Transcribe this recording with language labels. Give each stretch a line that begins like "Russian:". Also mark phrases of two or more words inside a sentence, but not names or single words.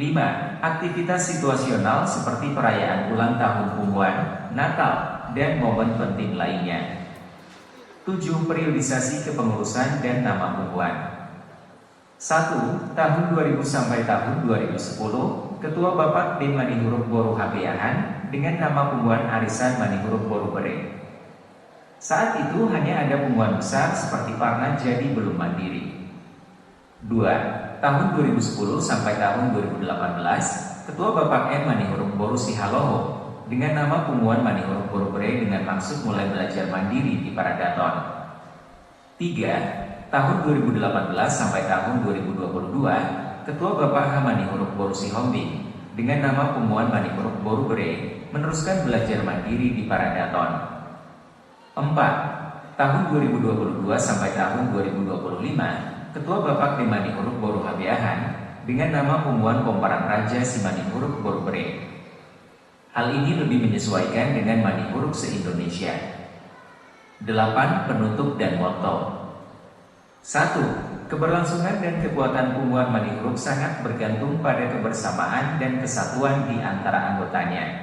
Indonesian: Aktivitas situasional seperti perayaan ulang tahun Pungguan, Natal, dan momen penting lainnya. 7. Periodisasi kepengurusan dan nama Pungguan. 1. Tahun 2000 sampai tahun 2010, Ketua Bapak D. Manihuruk Boru Habeahan dengan nama Pungguan Arisan Manihuruk Boru Bere. Saat itu hanya ada pungguan besar seperti Parna jadi belum mandiri. 2. Tahun 2010 sampai tahun 2018, Ketua Bapak M. Manihuruk Boru Sihaloho dengan nama Pungguan Manihuruk Boru Bere dengan maksud mulai belajar mandiri di Paradaton. 3. Tahun 2018 sampai tahun 2022, Ketua Bapak H. Manihuruk Boru Sihombing dengan nama Pungguan Manihuruk Boru Bere meneruskan belajar mandiri di Paradaton. 4. Tahun 2022 sampai tahun 2025, Ketua Bapak D. Manihuruk Boru Habeahan dengan nama Pungguan Komparan Raja si Manihuruk Boru Bere. Hal ini lebih menyesuaikan dengan Manihuruk se-Indonesia. 8. Penutup dan motto. 1. Keberlangsungan dan kekuatan Pungguan Manihuruk sangat bergantung pada kebersamaan dan kesatuan di antara anggotanya.